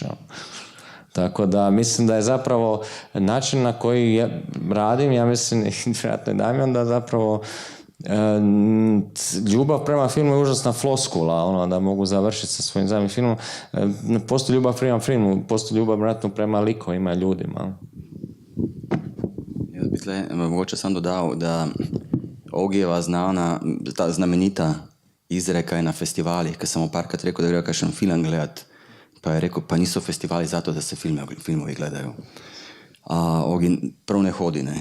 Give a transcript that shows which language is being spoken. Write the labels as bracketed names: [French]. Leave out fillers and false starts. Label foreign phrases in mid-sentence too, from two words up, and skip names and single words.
[Croatian] Tako da mislim da je zapravo način na koji radim, ja mislim, vjerojatno i Damjan, da zapravo ljubav prema filmu je užasna floskula, da mogu završiti sa svojim zadnjim filmom. Ne postoji ljubav prema filmu, postoji ljubav vjerojatno prema likovima, ljudima. [Slovenian] Jaz bi tle mogoče sam dodal, da Ogijeva ta znamenita izreka je na festivalih, ker sem mu parkrat rekel, da gre kakšen film gledati, pa je rekel, pa niso festivali zato, da se filmovi gledajo. Ogi prav ne hodi, ne.